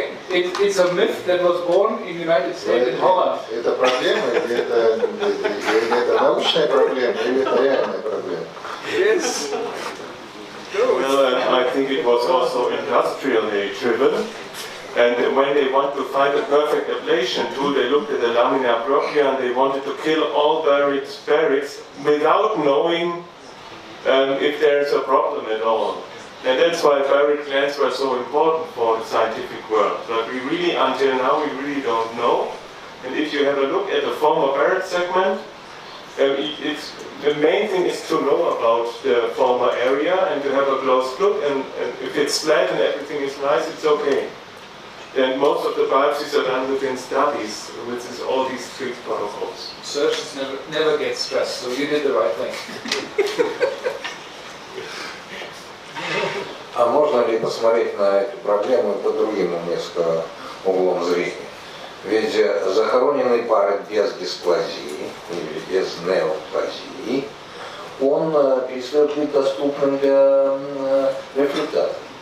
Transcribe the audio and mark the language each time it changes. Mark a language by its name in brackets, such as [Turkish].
[English] It's a myth that was born in the United States, in Holland. [Russian] Это проблема, или это научная проблема, или это реальная проблема? [English] Yes. Well, I think it was also industrially driven. And when they want to find a perfect ablation tool, they looked at the lamina propria and they wanted to kill all barrets without knowing if there is a problem at all. And that's why Barrett glands were so important for the scientific world. But we really, until now, we really don't know. And if you have a look at the former Barrett segment, the main thing is to know about the former area and to have a close look. And if it's flat and everything is nice, it's okay. Then most of the biopsies are done within studies, which is all these strict protocols. Surgeons never get stressed, so you did the right thing. [Russian] А можно ли посмотреть на эту проблему под другим несколько углом зрения? Ведь захороненный Барретт без дисплазии или без неоплазии, он перестает быть доступным для рефлектатора.